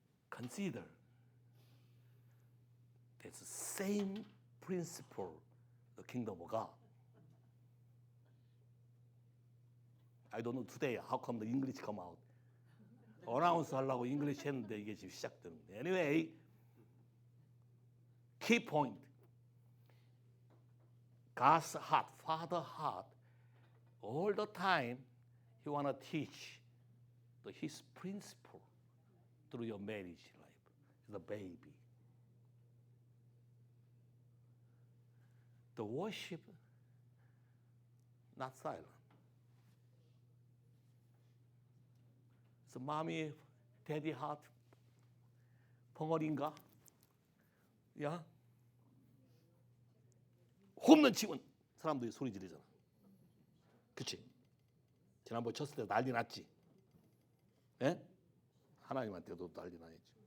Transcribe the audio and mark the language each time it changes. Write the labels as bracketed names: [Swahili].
[English] Consider it's the same principle, the kingdom of God. I don't know today how come the English come out. [Korean] 어나운스 하려고 English 했는데 이게 지금 시작되는데. [English] Anyway, key point. God's heart, Father heart, all the time He want to teach His principle through your marriage life, the baby. The worship, not silent. So mommy, daddy heart, [Korean] 벙어리인가? 야? 홈런 치면 사람들이 소리 지르잖아. 그치? 지난번에 쳤을 때 난리 났지? 예? 하나님한테도 난리 나야지.